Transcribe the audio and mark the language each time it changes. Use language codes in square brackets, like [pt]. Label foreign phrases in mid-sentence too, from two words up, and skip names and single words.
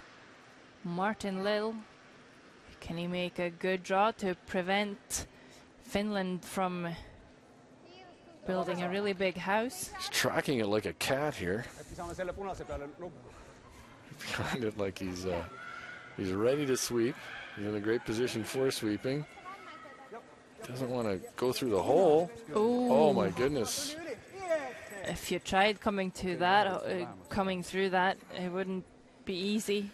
[en] Martin Lill. Can he make a good draw to prevent Finland from building a really big house? He's tracking it like a cat here. [et] Äkki saame selle punase peale lukku. [en] Behind it like he's ready to sweep. He's in a great position for sweeping. Doesn't want to go through the hole. Ooh. Oh my goodness. If you tried coming through that, it wouldn't be easy.